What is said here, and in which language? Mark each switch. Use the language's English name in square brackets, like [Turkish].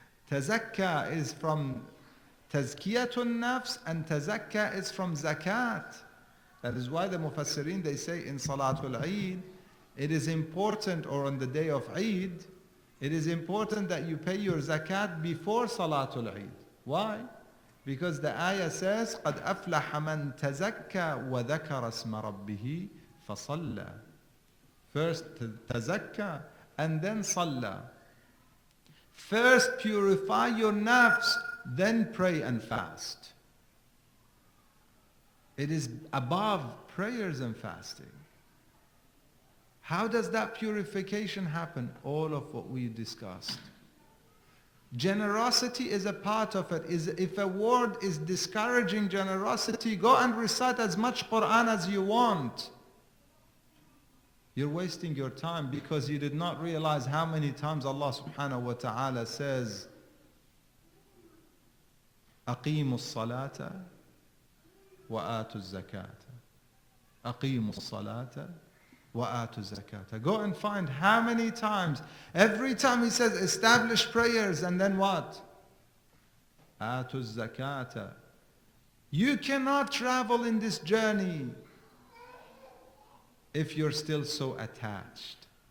[English] Tazakka is from tazkiyatun nafs and tazakka is from zakat. That is why the mufassirin, they say in Salatul Eid, it is important, or on the day of Eid, it is important that you pay your zakat before Salatul Eid. Why? Because the ayah says, [Arabic] قَدْ أَفْلَحَ مَنْ تَزَكَّى وَذَكَرَ اسْمَ رَبِّهِ فَصَلَّى. [English] First tazakka and then salla. First purify your nafs, then pray and fast. It is above prayers and fasting. How does that purification happen? All of what we discussed. Generosity is a part of it. If a word is discouraging generosity, go and recite as much Quran as you want. You're wasting your time because you did not realize how many times Allah subhanahu wa ta'ala says, [Arabic] أقيموا الصلاة وآتوا الزكاة. أقيموا الصلاة وآتوا الزكاة. [English] Go and find how many times. Every time he says establish prayers and then what? [Arabic] آتوا الزكاة. [English] You cannot travel in this journey if you're still so attached.